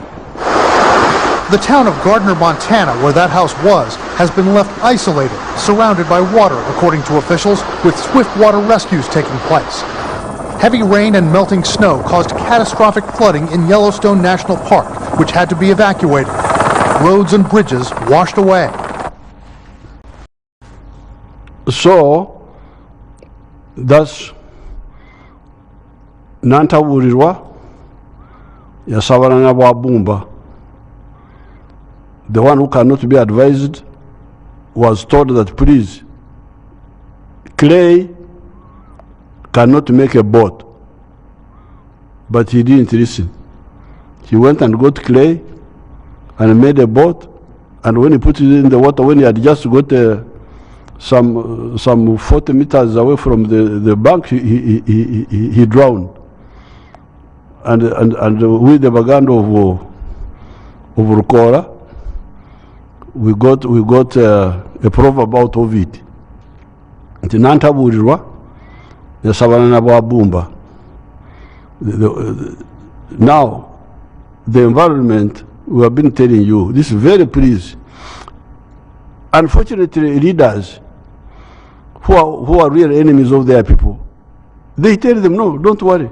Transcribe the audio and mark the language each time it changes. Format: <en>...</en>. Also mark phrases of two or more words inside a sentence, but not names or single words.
<en>The town of Gardner, Montana, where that house was, has been left isolated, surrounded by water, according to officials, with swift water rescues taking place. Heavy rain and melting snow caused catastrophic flooding in Yellowstone National Park, which had to be evacuated. Roads and bridges washed away. So, that's</en> <lg>nantaburirwa yasabalanga bwabumba.</lg> <en>The one who cannot be advised was told that please, clay cannot make a boat. But he didn't listen. He went and got clay and made a boat, and when he put it in the water, when he had just got some 40 meters away from the bank, he drowned. And with the baganda of Rukora, we got a proverb out of it.</en> <lg>Nti nantaburirwa yasabana na bwabumba.</lg> <en>Now, the environment, we have been telling you, this is very pleased. Unfortunately, leaders who are real enemies of their people, they tell them, no, don't worry.</en>